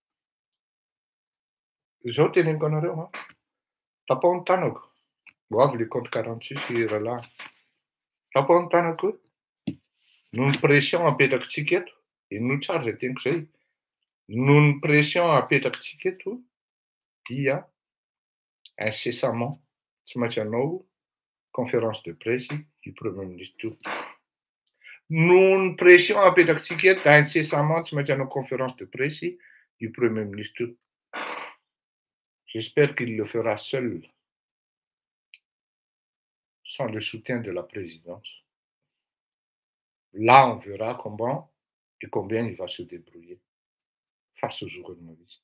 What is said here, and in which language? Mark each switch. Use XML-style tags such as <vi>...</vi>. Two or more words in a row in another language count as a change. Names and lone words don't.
<mg>izao teneniko anareo tapao ny tanako ho avy le compte 46 rahalahy tapao ny tanako noho ny pression apetrakintsika eto ino tsara zay teniko zay noho ny pression apetrakintsika eto dia incessamment tsy maintsy hanao</mg> <fr>conférence de presse du premier ministre</fr> <mg>noho ny pression apetrakintsika eto incessamment tsy maintsy hanao</mg> <fr>conférence de presse du premier ministre j'espère qu'il le fera seul sans le soutien de la présidence. Là, on verra comment et combien il va se débrouiller face aux journalistes.</fr>